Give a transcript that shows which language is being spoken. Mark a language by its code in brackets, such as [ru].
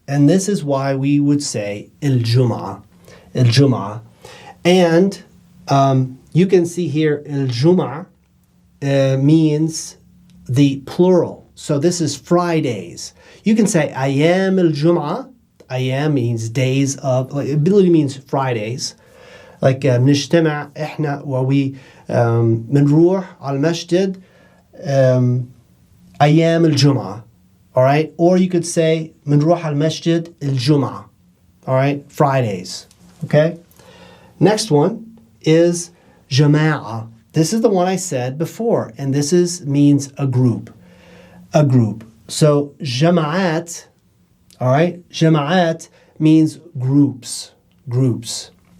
[en] And this is why we would say al-Jum'ah. Al-Jum'ah. And you can see here al-Jum'ah means the plural. So this is Fridays. You can say ayam al-Jum'ah. Ayam means days of, like, it literally means Fridays. [ar] Like نجتمع احنا و [en] we [ar] بنروح على المسجد أيام الجمعة. [en] All right? Or you could say [ar] بنروح على المسجد الجمعة. [en] All right? Fridays. Okay? Next one is جماعة. This is the one I said before, and this means a group. A group. So جماعات, all right? جماعات means groups. Groups.